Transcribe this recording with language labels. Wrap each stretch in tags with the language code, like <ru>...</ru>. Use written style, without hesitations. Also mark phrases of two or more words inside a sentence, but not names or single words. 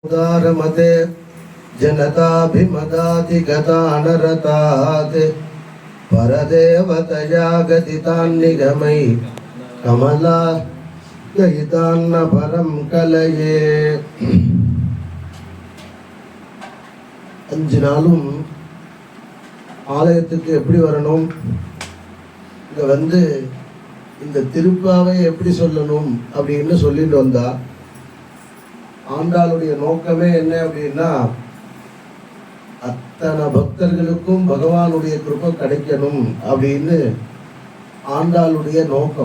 <sa>उदारमते जनताभिमदातिगतानरतात् परदेवतया गतितान्निगमै कमला गयितान्न परं कलये.</sa> <ta>5 நாளும் ஆலயத்துக்கு எப்படி வரணும், இங்கே வந்து இந்த திருப்பாவை எப்படி சொல்லணும் அப்படின்னு சொல்லிட்டு வந்தா. ஆண்டாளுடைய நோக்கமே என்ன அப்படின்னா, அத்தனை பக்தர்களுக்கும் பகவானுடைய கிருபை கிடைக்கணும் அப்படின்னு ஆண்டாளுடைய நோக்கம்.</ta>